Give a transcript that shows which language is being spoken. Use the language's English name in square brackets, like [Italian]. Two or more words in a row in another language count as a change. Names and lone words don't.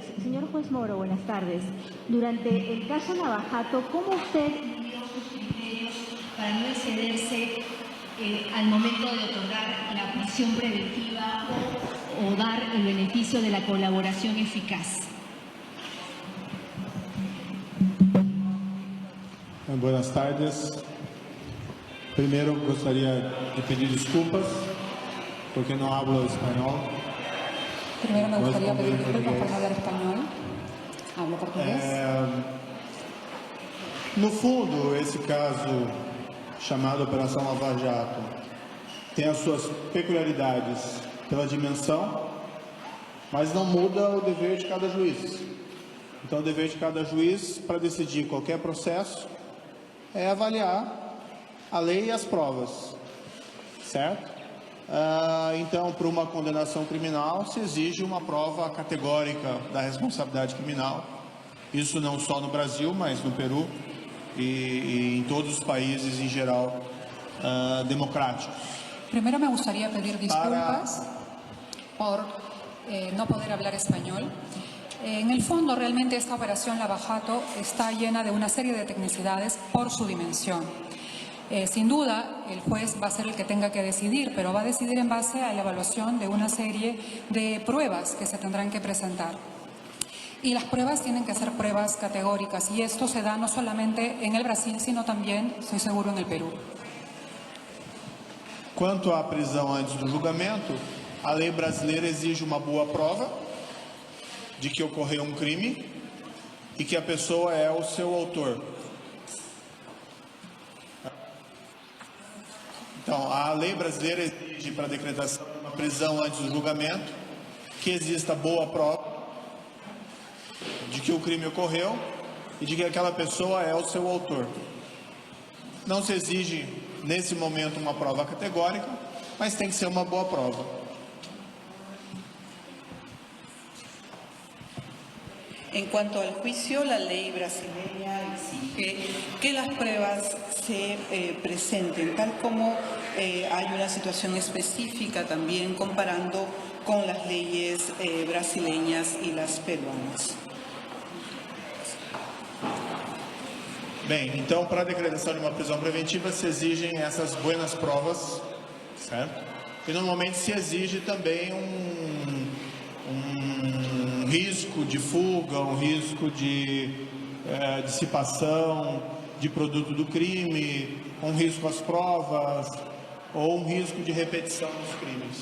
[Spanish] Señor juez Moro, buenas tardes. Durante el caso Navajato, ¿cómo usted midió sus criterios para no excederse al momento de otorgar la prisión preventiva o dar el beneficio de la colaboración eficaz? Buenas tardes. [Portuguese] Primero gostaria de pedir desculpas porque [Spanish] no hablo español. Primero me gustaría pedir disculpas por no hablar español. Hablo portugués. [Portuguese] No fundo, esse caso chamado Operação Lava Jato tem as suas peculiaridades pela dimensão, mas não muda o dever de cada juiz. Então, o dever de cada juiz para decidir qualquer processo é avaliar a lei e as provas, certo? Então, para uma condenação criminal, se exige uma prova categórica da responsabilidade criminal. Isso não só no Brasil, mas no Peru e em todos os países, em geral, democráticos. [Spanish] Primero me gustaría pedir disculpas por no poder hablar español. En el fondo, realmente esta operación Lava Jato está llena de una serie de tecnicidades por su dimensión. Sin duda, el juez va a ser el que tenga que decidir, pero va a decidir en base a la evaluación de una serie de pruebas que se tendrán que presentar. Y las pruebas tienen que ser pruebas categóricas, y esto se da no solamente en el Brasil, sino también, estoy seguro, en el Perú. [Portuguese] Quanto à prisão antes do julgamento, a lei brasileira exige uma boa prova de que ocorreu um crime e que a pessoa é o seu autor. Então, a lei brasileira exige para a decretação de uma prisão antes do julgamento que exista boa prova de que o crime ocorreu e de que aquela pessoa é o seu autor. Não se exige, nesse momento, uma prova categórica, mas tem que ser uma boa prova. [Spanish] En cuanto al juicio, la ley brasileña exige que las pruebas se presenten, tal como hay una situación específica también comparando con las leyes brasileñas y las peruanas. [Portuguese] Bem, então, para a decretação de uma prisão preventiva se exigem essas buenas provas, certo? E normalmente se exige também um risco de fuga, um risco de dissipação de produto do crime, um risco às provas ou um risco de repetição dos crimes.